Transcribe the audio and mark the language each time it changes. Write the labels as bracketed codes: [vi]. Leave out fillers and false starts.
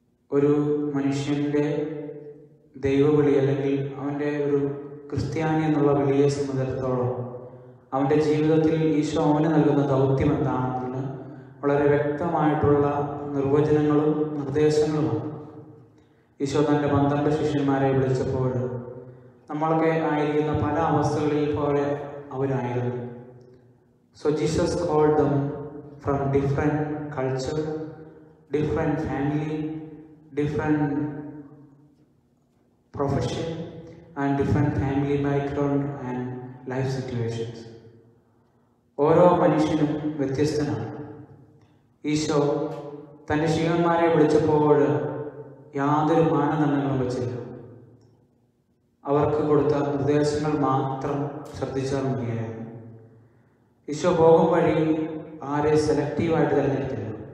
[ml] ഒരു മനുഷ്യൻ്റെ ദൈവവിളി അല്ലെങ്കിൽ അവൻ്റെ ഒരു ക്രിസ്ത്യാനി എന്നുള്ള വിളിയെ സംബന്ധിച്ചിടത്തോളം അവൻ്റെ ജീവിതത്തിൽ ഈശോ അവന് നൽകുന്ന ദൗത്യം എന്താണെന്ന് വളരെ വ്യക്തമായിട്ടുള്ള നിർവചനങ്ങളും നിർദ്ദേശങ്ങളുമാണ്. ഈശോ തൻ്റെ 12 ശിഷ്യന്മാരെ വിളിച്ചപ്പോൾ നമ്മളൊക്കെ ആയിരിക്കുന്ന പല അവസ്ഥകളിൽ പോലെ അവരായിരുന്നു. [en] So Jesus called them from different culture, different family, different profession and different family background and life situations. [ml] ഓരോ മനുഷ്യനും വ്യത്യസ്തനാണ്. ഈശോ തൻ്റെ ശിഷ്യന്മാരെ വിളിച്ചപ്പോൾ യാതൊരു മാനദണ്ഡങ്ങളും വെച്ചില്ല. അവർക്ക് കൊടുത്ത നിർദ്ദേശങ്ങൾ മാത്രം ശ്രദ്ധിച്ചാൽ മതിയായിരുന്നു. ഈശോ പോകും വഴി ആരെ സെലക്റ്റീവായിട്ട് തിരഞ്ഞെടുത്തില്ല.